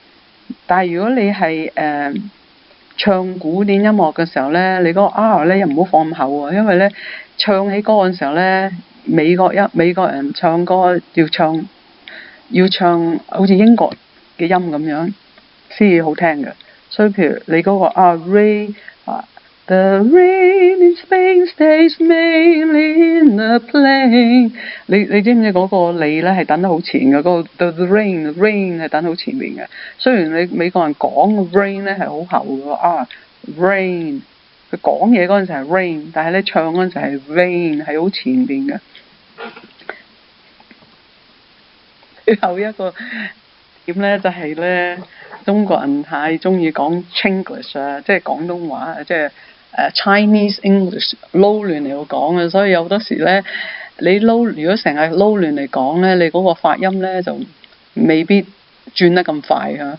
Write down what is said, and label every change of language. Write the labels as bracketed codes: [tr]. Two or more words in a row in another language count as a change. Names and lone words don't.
[yue] 但係如果你係唱古典音樂嘅時候咧，你嗰個 R 咧又唔好放咁後喎，因為咧唱起歌嘅時候咧，美國人唱歌要唱好似英國嘅音咁樣先至好聽嘅。所以譬如你嗰個 [en] Ray The rain in Spain stays mainly in the plain。 [yue] 你知唔知嗰個脷咧係等得好前嘅？嗰個 [en] the rain [yue] 係等好前面嘅。雖然你美國人講嘅 rain 咧係好後嘅rain， 佢講嘢嗰陣時係 rain， 但係咧唱嗰陣時係 rain， 係好前邊嘅。最後一個點咧就係咧，中國人太中意講 Chinglish 啊，即係廣東話，即係 [en] Chinese English [yue] 撈亂嚟講嘅，所以有好多時咧，如果成日撈亂嚟講咧，你嗰個發音咧就未必轉得咁快嚇。